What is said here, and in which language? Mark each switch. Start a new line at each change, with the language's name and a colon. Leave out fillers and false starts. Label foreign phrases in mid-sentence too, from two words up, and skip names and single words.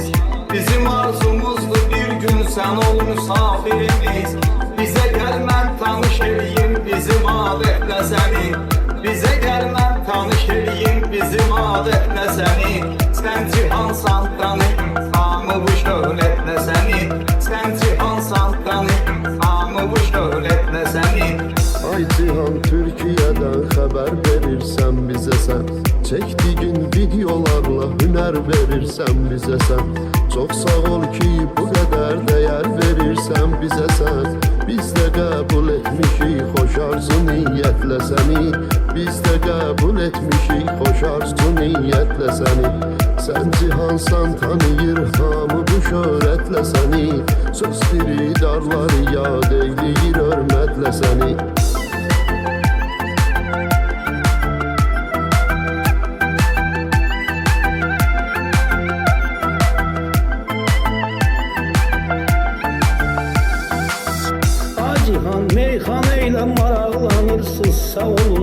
Azerbaijani: Bizim arzumuzdur bir gün sən ol müsafirimiz, bizə gəlmən tanış eləyim bizim adətlə səni, bizə gəlmən tanış eləyim bizim adətlə səni. Sən cihansan tanıyım hamı bu şöhrətlə səni, sən cihansan tanıyım hamı bu şöhrətlə səni.
Turkish: Ay cihan Türkiye'den haber verirsen bize sen, çektiğin videolarla hüner verirsen bize sen. Çok sağ ol ki bu kadar değer verirsen bize sen.
Azerbaijani: Biz de kabul etmişik hoş arzu niyetle seni, biz de kabul etmişik hoş arzu niyetle seni. Sen cihansan tanıyır hamı bu şöhretle seni, söz xiridarları yad eyləyir hörmətlə seni. Cihan meyxana ilə maraqlanırsınız, sağ olun.